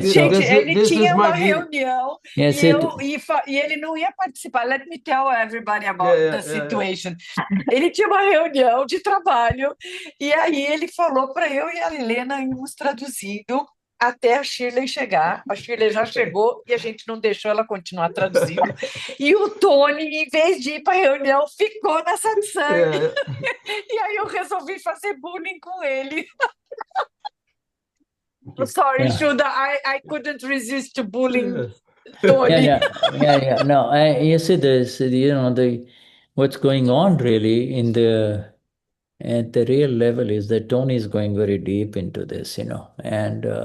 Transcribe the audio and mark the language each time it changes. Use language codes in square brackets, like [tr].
[pt] Gente, ele tinha uma reunião e ele não ia participar. [en] Let me tell everybody about the situation. [pt] Ele tinha uma reunião de trabalho e aí ele falou para eu e a Helena irmos traduzindo até a Shirley chegar. A Shirley já chegou e a gente não deixou ela continuar traduzindo. E o Tony, em vez de ir para a reunião, ficou na satsang. E aí eu resolvi fazer bullying com ele. [en] Sorry, Shuddha, I couldn't resist to bullying Tony. Yeah. No, you see this, what's going on really at the real level is that Tony is going very deep into this, and